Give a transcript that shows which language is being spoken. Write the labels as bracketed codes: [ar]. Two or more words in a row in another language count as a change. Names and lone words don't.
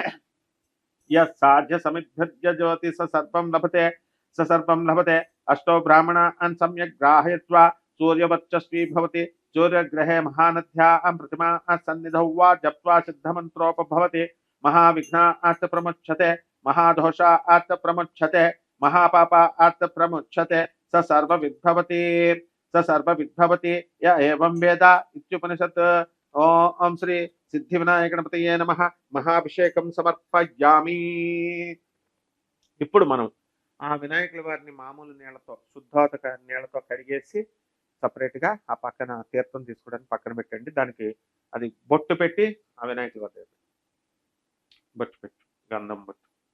[sa] यज्ञसमिद्भ्यज्योति स सर्पं लभते अष्टौ ब्राह्मणान् सम्यक् ग्राहयित्वा सूर्यवर्चस्वी भवति सूर्यग्रहे महानद्यां प्रतिमा सन्निधौ वा जप्त्वा सिद्धमन्त्रोपभवति महाविघ्नात् प्रमुच्यते महादोषात् प्रमुच्यते महापापात् प्रमुच्यते स सर्वविद्भवति य एवं वेद इत्युपनिषत्। ओम श्री सिद्धिविनायक गणपतये नमः महाभिषेकం సమర్పయామి। [te] ఇప్పుడు మనం ఆ వినాయకుల వారిని మామూలు నీళ్లతో శుద్ధోదక నీళ్లతో కడిగేసి సపరేట్ గా ఆ పక్కన తీర్థం తీసుకోవడానికి పక్కన పెట్టండి। దానికి అది బొట్టు పెట్టి ఆ వినాయకుల వారి బొట్టు పెట్టు గంధం బొట్టు